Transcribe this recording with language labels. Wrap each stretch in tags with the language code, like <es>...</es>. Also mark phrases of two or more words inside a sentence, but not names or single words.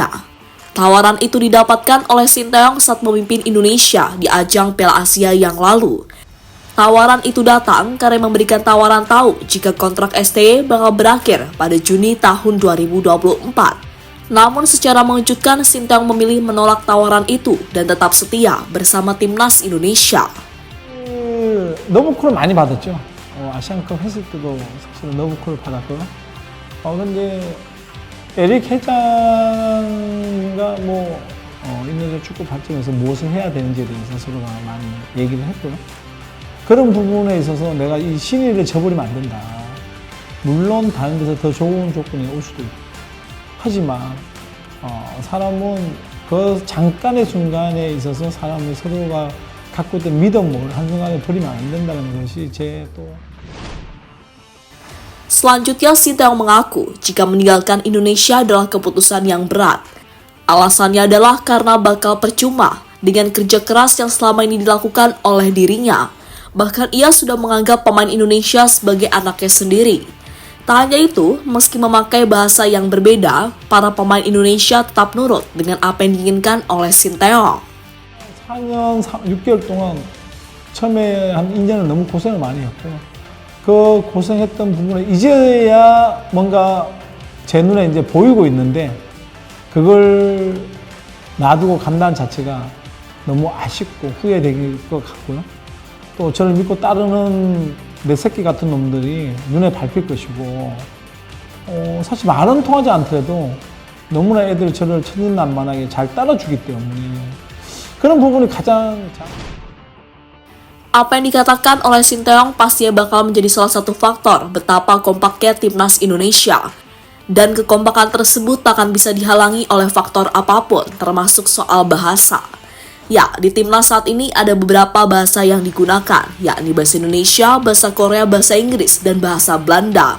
<id>Tawaran itu didapatkan oleh Sinteyong saat memimpin Indonesia di ajang Piala Asia yang lalu. Tawaran itu datang karena memberikan tawaran tahu jika kontrak STY bakal berakhir pada Juni tahun 2024. Namun secara mengejutkan, Sinteyong memilih menolak tawaran itu dan tetap setia bersama timnas Indonesia.</id> <ko>너무 콜을 많이 받았죠. 아시안컵 했을 때도 사실 너무 콜을 받았고요. 근데 에릭 회장과 인도ネ시아 축구 발전에서 무엇을 해야 되는지에 대해서 서로가 많이 얘기를 했고요. 그런 부분에 있어서 내가 이 신의를 저버리면 안 된다. 물론 다른 데서 더 좋은 조건이 올 수도 있고. 하지만 사람은 그 잠깐의 순간에 있어서 사람을 서로가 갖고 있던 믿음을 한순간에 버리면 안 된다는 것이 제 또.</ko> <id>Selanjutnya, Sinteyong mengaku jika meninggalkan Indonesia adalah keputusan yang berat. Alasannya adalah karena bakal percuma dengan kerja keras yang selama ini dilakukan oleh dirinya. Bahkan ia sudah menganggap pemain Indonesia sebagai anaknya sendiri. Tak hanya itu, meski memakai bahasa yang berbeda, para pemain Indonesia tetap nurut dengan apa yang diinginkan oleh Sinteyong.</id> <ko>4년 6개월 동안 처음에 한 2년을 너무 고생을 많이 했고요. 그 고생했던 부분에 이제야 뭔가 제 눈에 이제 보이고 있는데 그걸 놔두고 간다는 자체가 너무 아쉽고 후회될 것 같고요. 또 저를 믿고 따르는 내 새끼 같은 놈들이 눈에 밟힐 것이고 사실 말은 통하지 않더라도 너무나 애들 저를 천진난만하게 잘 따라주기 때문에 그런 부분이 가장</ko> <id>Apa yang dikatakan oleh Sinteyong pastinya bakal menjadi salah satu faktor betapa kompaknya timnas Indonesia. Dan kekompakan tersebut tak akan bisa dihalangi oleh faktor apapun, termasuk soal bahasa. Ya, di timnas saat ini ada beberapa bahasa yang digunakan, yakni bahasa Indonesia, bahasa Korea, bahasa Inggris, dan bahasa Belanda.</id>